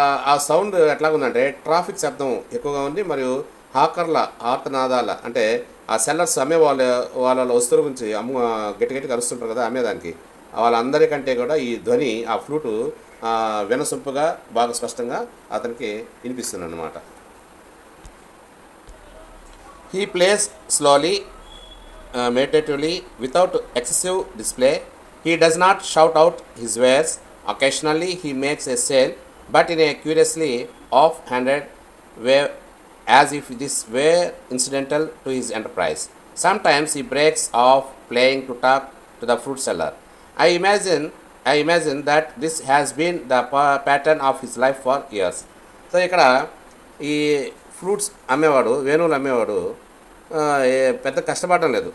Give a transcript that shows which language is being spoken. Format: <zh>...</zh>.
<te>ఆ sound ఎట్లాగుందంటే traffic శబ్దం ఎక్కువగా ఉంది, మరియు హాకర్ల ఆర్తనాదాల అంటే ఆ సెల్లర్స్ అమ్మే వాళ్ళ వస్తువుల గురించి గట్టిగా అరుస్తుంటారు కదా అమ్మేదానికి, వాళ్ళందరికంటే కూడా ఈ ధ్వని, ఆ ఫ్లూటు వినసొంపుగా బాగా స్పష్టంగా అతనికి వినిపిస్తుంది అన్నమాట.</te> <en>He plays slowly, meditatively, without excessive display. He does not shout out his wares. Occasionally he makes a sale, but in a curiously off-handed way, as if this were incidental to his enterprise. Sometimes he breaks off playing to talk to the fruit seller. I imagine that this has been the pattern of his life for years.</en> <te>So ఇక్కడ ఈ fruits అమ్మేవాడు, వేణువులు అమ్మేవాడు పెద్ద కష్టపడడం లేదు.</te>